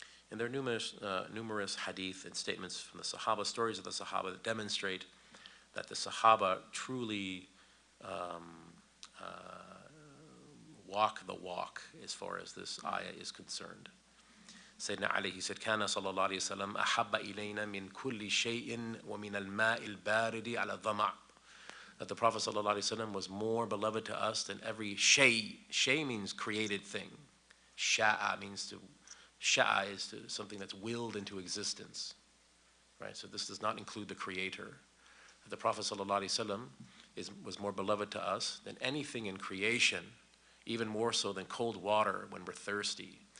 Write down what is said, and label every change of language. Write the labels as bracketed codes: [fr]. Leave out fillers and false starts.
[en] And there are numerous hadith and statements from the Sahaba, stories of the Sahaba that demonstrate that the Sahaba truly walk the walk as far as this ayah is concerned. [ar] Sayyidina Ali, [en] he said, [ar] كَانَ صلى الله عليه وسلم أحب إلينا من كل شيء ومن الماء البارد على الظمأ. [en] That the Prophet ﷺ was more beloved to us than every shay. Shay means created thing. Sha'a is to something that's willed into existence. Right? So this does not include the creator. The Prophet ﷺ was more beloved to us than anything in creation, even more so than cold water when we're thirsty.